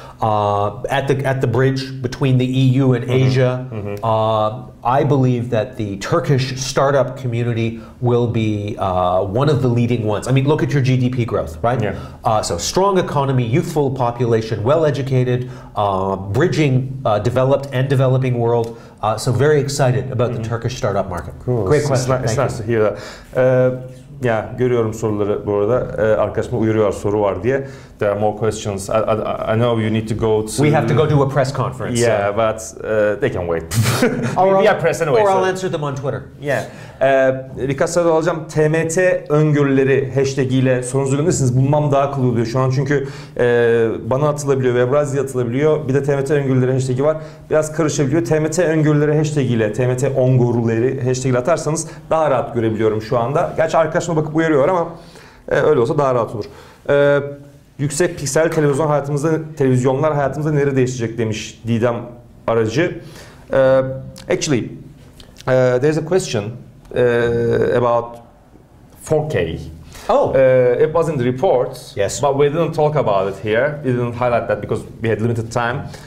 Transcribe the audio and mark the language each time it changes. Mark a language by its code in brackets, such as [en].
[en] At the bridge between the EU and Asia, I believe that the Turkish startup community will be one of the leading ones. I mean, look at your GDP growth, right? So strong economy, youthful population, well-educated, bridging developed and developing world. So very excited about the Turkish startup market. Cool. Great question. It's nice to hear that. [tr] Ya görüyorum soruları bu arada. Arkadaşıma uyarıyor soru var diye. [en] There are more questions. I know you need to go to... We have to go to a press conference. Yeah, but they can wait. We are press anyway. Or I'll answer them on Twitter. [tr] Yeah. Birkaç soru alacağım. TMT Öngörüleri hashtag ile sorunuzu gönderirsiniz. Bulmam daha kolay oluyor şu an çünkü bana atılabiliyor, Webrazzi'ye atılabiliyor. Bir de TMT Öngörüleri hashtag'i var. Biraz karışabiliyor. TMT Öngörüleri hashtag ile, TMT Öngörüleri hashtag ile atarsanız daha rahat görebiliyorum şu anda. Gerçi arkadaşıma bakıp uyarıyor ama öyle olsa daha rahat olur. Yüksek piksel televizyonlar hayatımızda nerede değişecek demiş Didem Aracı. [en] Actually, there's a question about 4K. It was in the report, yes, but we didn't talk about it here. We didn't highlight that because we had limited time.